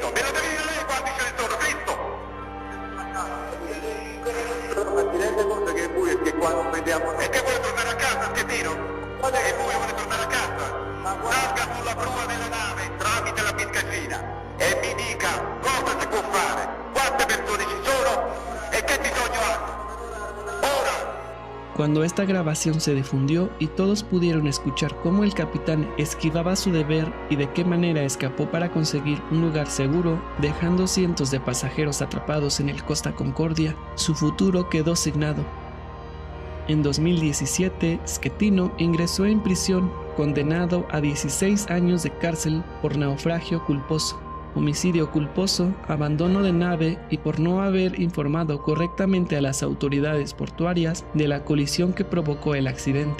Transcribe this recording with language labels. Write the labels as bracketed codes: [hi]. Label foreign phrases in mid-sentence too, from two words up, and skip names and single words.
[it] Me lo devi dire lei quanti ce ne sono, Cristo. Però ma ti rende conto che è buio e che qua non vediamo. E che vuole tornare a casa, schettino? E buio vuole tornare a casa? Salga sulla prua della nave tramite la piscancina e mi dica cosa si può fare, quante persone ci sono e qué bisogno hanno. Ora. [es] Cuando esta grabación se difundió y todos pudieron escuchar cómo el capitán esquivaba su deber y de qué manera escapó para conseguir un lugar seguro, dejando cientos de pasajeros atrapados en el Costa Concordia, su futuro quedó signado. En 2017, Schettino ingresó en prisión, condenado a 16 años de cárcel por naufragio culposo, homicidio culposo, abandono de nave y por no haber informado correctamente a las autoridades portuarias de la colisión que provocó el accidente.